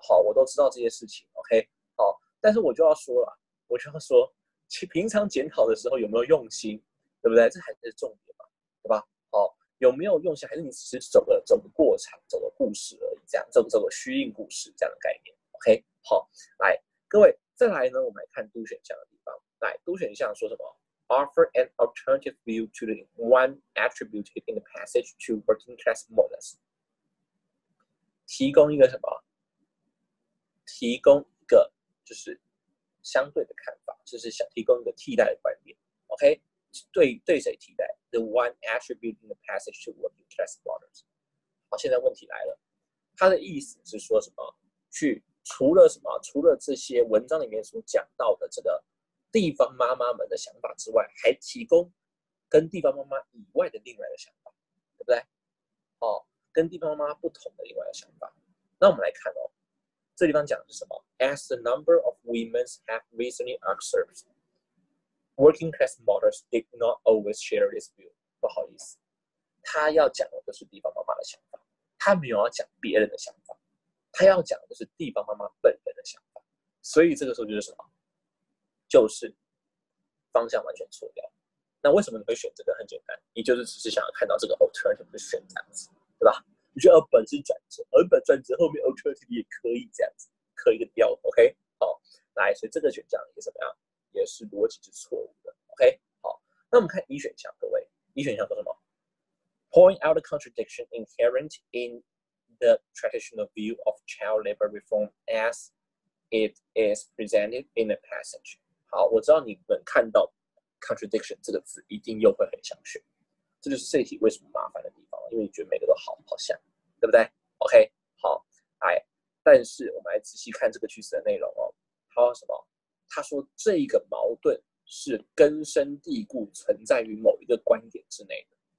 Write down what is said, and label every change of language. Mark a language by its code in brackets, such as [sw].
[zh] 好，我都知道这些事情。OK， 好，但是我就要说了，平常检讨的时候有没有用心，对不对？这还是重点嘛，对吧？好，有没有用心，还是你只是走个过场、走个故事而已，这样走个虚应故事这样的概念。 OK， 好，来，各位再来呢，我们来看 do 选项的地方。来，do 选项说什么？ [en] offer an alternative view to the one attributed in the passage to working class mothers。 [zh] 提供一个什么？提供一个就是相对的看法，就是想提供一个替代的观点。 [en] OK， [zh] 对谁替代 [en] ？The one attributed in the passage to working class mothers。 [zh] 好，现在问题来了，他的意思是说什么？除了什么？除了这些文章里面所讲到的这个地方妈妈们的想法之外，还提供跟地方妈妈以外的另外的想法，对不对？跟地方妈妈不同的另外的想法。那我们来看这地方讲的是什么 [en] ？As the number of women have recently observed, working class mothers did not always share this view。 [zh] 不好意思，他要讲的就是地方妈妈的想法，他没有要讲别人的想法，他要讲的是地方妈妈本人的想法。所以这个时候就是什么？就是方向完全错掉。那为什么你会选这个？很简单，你就是只是想要看到这个 alternative 就选这样子，对吧？你觉得本是转折，本转折后面 alternative 也可以这样子，刻一个调 ，OK？好，来，所以这个选项也怎么样？也是逻辑是错误的 ，OK？好，那我们看一选项，各位，一选项说什么 [en] ？Point out the contradiction inherent in the traditional view of child labor reform as it is presented in the passage。 [zh] 好，我知道你们看到 contradiction 这个字一定又会很想选，这就是这一题为什么麻烦的地方，因为你觉得每个都好像，对不对 ？OK， 好，来，但是我们来仔细看这个句子的内容他说什么？他说这一个矛盾是根深蒂固存在于某一个观点之内的。